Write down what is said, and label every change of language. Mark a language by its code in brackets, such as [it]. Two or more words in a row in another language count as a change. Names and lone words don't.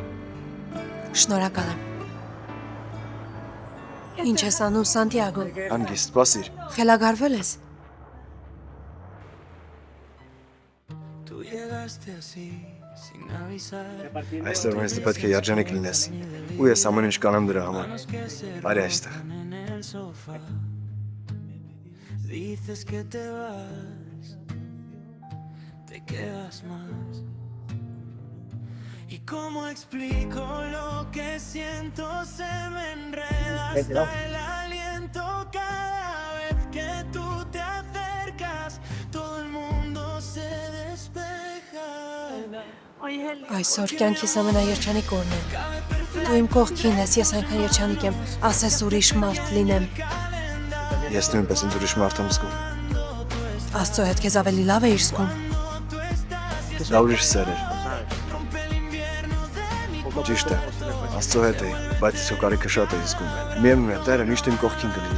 [hy] Շնորհակալ եմ։ Ինչ ես անում, Սանտիագո։ Հանգիստ, սպասիր։ Խելագարվել ես։ Այստեղ մեզ պետք է երջանիկ լինես։ Ու ես ամեն ինչ կանեմ դրա համար։ Արի այստեղ։ [es] Dices que te vas, te quedas más. ¿Y cómo explico lo que siento? Se me enreda hasta el aliento cada vez que tú te acercas. Todo el mundo se despeja. [hy] Այսօր կյանքիս ամենաերջանիկ օրն է։ Դու իմ կողքին ես, ես այնքան երջանիկ եմ, ասես ուրիշ մարդ լինեմ։ Ես նույնպես ինձ ուրիշ մարդ եմ զգում։ Աստծո հետ քեզ ավելի լավ է իր զգում։ Դա ուրիշ սեր էր։ Ճիշտ է, Աստծո հետ էի, բայց ես քո կարիքը շատ էի զգում։ Միևնույն է, Տերը միշտ իմ կողքին կլինի։